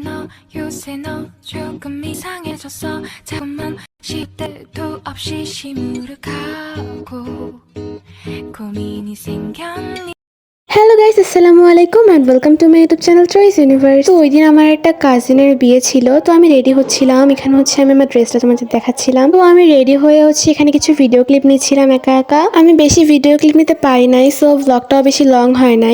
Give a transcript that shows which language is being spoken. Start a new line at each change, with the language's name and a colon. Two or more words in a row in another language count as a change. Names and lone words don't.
Korean: 요새 너 조금 이상해졌어. 자꾸만 시대도 없이 시무룩하고 고민이 생겼니.
English: Hello guys,
Arabic: السلام عليكم
English: and welcome to my YouTube channel Choice Universe.
Bangla: তো ওই দিন আমার একটা কাজিনের বিয়ে ছিল, তো আমি রেডি হচ্ছিলাম। এখানে হচ্ছে আমি আমার ড্রেসটা তোমাদের দেখাচ্ছিলাম। তো আমি রেডি হয়ে হচ্ছে এখানে কিছু
English: video clip
Bangla: নিচ্ছিলাম একা একা। আমি বেশি
English: video clip
Bangla: নিতে পারি নাই, সো ব্লগটাও বেশি লং হয় নাই।